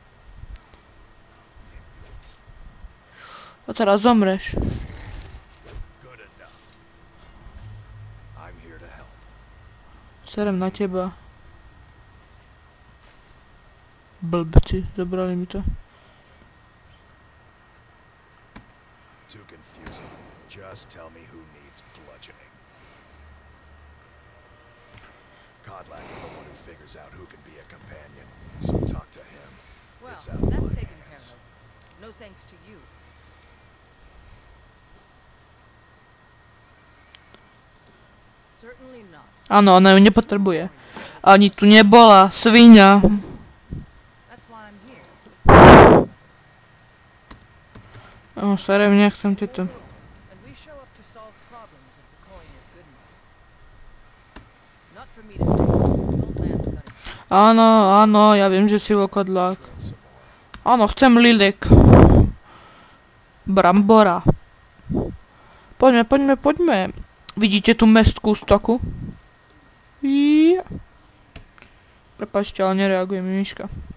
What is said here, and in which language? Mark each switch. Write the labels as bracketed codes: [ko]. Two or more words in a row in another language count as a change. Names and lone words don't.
[sk] A teraz zomreš. Serem na teba. Blbci, zobrali mi to. [en] Too confusing. Just tell me who needs bludgeoning. Kodlak is the one who figures out who can be a companion. So talk to him. Well, It's out of that's my taken care hands. of. No thanks to you. Certainly not. [sk] Áno, ona ju nepotrebuje. Ani tu nebola sviňa. [en] That's why I'm here. [sk] No, serem, nechcem tieto. [en] And we show up to solve problems if the coin is good enough. Not for me to say. The old man's got it. [sk] Áno, ja viem, že si Kodlak. Áno, chcem Lilik. Brambora. Poďme. Vidíte tú mestskú stoku? Prepáčte, ale nereaguje mi myška.